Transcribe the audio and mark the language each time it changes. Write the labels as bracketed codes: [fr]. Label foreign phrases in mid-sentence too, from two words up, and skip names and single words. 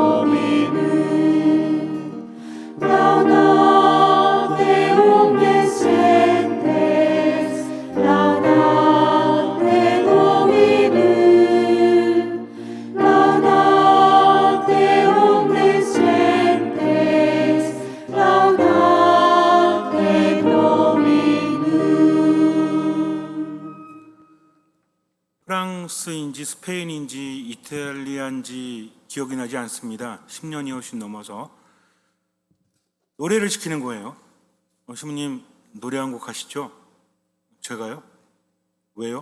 [la] Dominum, laudate omnescentes, laudate Dominum, laudate omnescentes, laudate Dominum. [ko] 프랑스인지 스페인인지 이탈리아인지 기억이 나지 않습니다. 10년이 훨씬 넘어서 노래를 시키는 거예요. 신부님 노래 한 곡 하시죠? 제가요? 왜요?